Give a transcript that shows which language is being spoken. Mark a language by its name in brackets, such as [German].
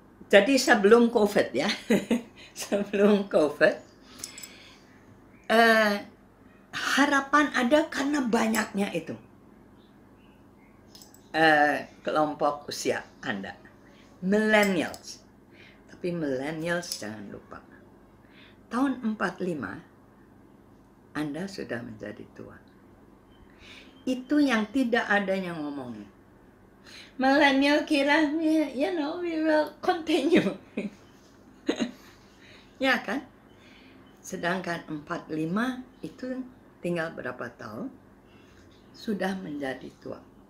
[Indonesian] Jadi sebelum COVID ya, sebelum COVID, harapan ada karena banyaknya itu kelompok usia Anda, millennials. Tapi millennials jangan lupa, tahun 45 Anda sudah menjadi tua. Itu yang tidak ada yang ngomongin. [English] Millennial [Indonesian] kira, [English] you know, we will continue. [Indonesian] Ya kan? Sedangkan 45 itu tinggal berapa tahun, sudah menjadi tua.